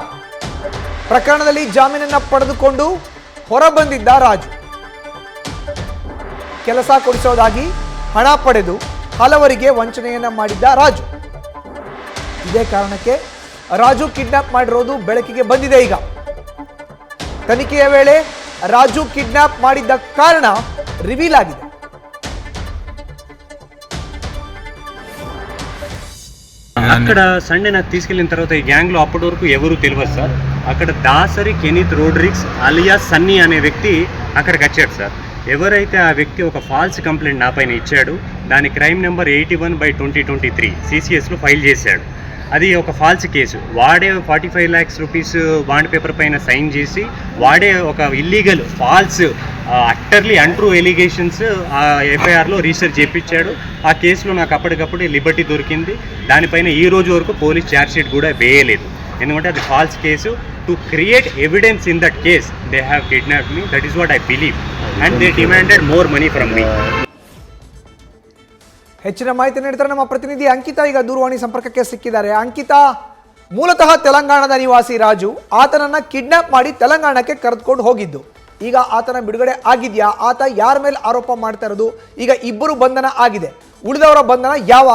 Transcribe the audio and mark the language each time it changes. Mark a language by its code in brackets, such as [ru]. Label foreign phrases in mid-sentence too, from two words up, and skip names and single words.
[kn] ಪ್ರಕರಣದಲ್ಲಿ ಜಾಮೀನನ್ನ ಪಡೆದುಕೊಂಡು ಹೊರಬಂದಿದ್ದ ರಾಜು ಕೆಲಸ ಕೊಡಿಸೋದಾಗಿ ಹಣ ಪಡೆದು ಹಲವರಿಗೆ ವಂಚನೆಯನ್ನ ಮಾಡಿದ್ದ ರಾಜು. ಇದೇ ಕಾರಣಕ್ಕೆ ರಾಜು ಕಿಡ್ನಾಪ್ ಮಾಡಿರೋದು ಬೆಳಕಿಗೆ ಬಂದಿದೆ. ಈಗ ತನಿಖೆಯ ವೇಳೆ ರಾಜು ಕಿಡ್ನಾಪ್ ಮಾಡಿದ್ದ ಕಾರಣ ರಿವೀಲ್ ಆಗಿದೆ. [te] అక్కడ సండే నాకు తీసుకెళ్ళిన తర్వాత ఈ గ్యాంగ్లో అప్పటి వరకు ఎవరు తెలియదు సార్. అక్కడ దాసరి కెనీత్ రోడ్రిక్స్ అలియా సన్నీ అనే వ్యక్తి అక్కడికి వచ్చాడు సార్. ఎవరైతే ఆ వ్యక్తి ఒక [en] false complaint [te] నా పైన ఇచ్చాడు, దాని [en] crime number [te] 81/2023 సిసిఎస్లో ఫైల్ చేశాడు. అది ఒక [en] false case. [te] వాడే 45 [en] lakhs rupees bond paper [te] పైన సైన్ చేసి వాడే ఒక [en] illegal false utterly untrue allegations [te] ఆ ఎఫ్ఐఆర్లో రీసెర్చ్ చేయించాడు. ఆ కేసులో నాకు అప్పటికప్పుడు లిబర్టీ దొరికింది. దానిపైన ఈ రోజు వరకు [en] police charge sheet [te] కూడా వేయలేదు. ఎందుకంటే అది ఫాల్స్ కేసు. [en] to create evidence in that case they have kidnapped me. that is what I believe and they demanded more money from me. [kn] ಹೆಚ್ಚಿನ ಮಾಹಿತಿ ನೀಡ್ತಾರೆ ನಮ್ಮ ಪ್ರತಿನಿಧಿ ಅಂಕಿತಾ. ಈಗ ದೂರವಾಣಿ ಸಂಪರ್ಕಕ್ಕೆ ಸಿಕ್ಕಿದ್ದಾರೆ. ಅಂಕಿತಾ, ಮೂಲತಃ ತೆಲಂಗಾಣದ ನಿವಾಸಿ ರಾಜು, ಆತನನ್ನ ಕಿಡ್ನಾಪ್ ಮಾಡಿ ತೆಲಂಗಾಣಕ್ಕೆ ಕರೆದುಕೊಂಡು ಹೋಗಿದ್ದು. ಈಗ ಆತನ ಬಿಡುಗಡೆ ಆಗಿದೆಯಾ? ಆತ ಯಾರ ಮೇಲೆ ಆರೋಪ ಮಾಡ್ತಾ ಇರೋದು? ಈಗ ಇಬ್ಬರು ಬಂಧನ ಆಗಿದೆ, ಉಳಿದವರ ಬಂಧನ ಯಾವಾಗ?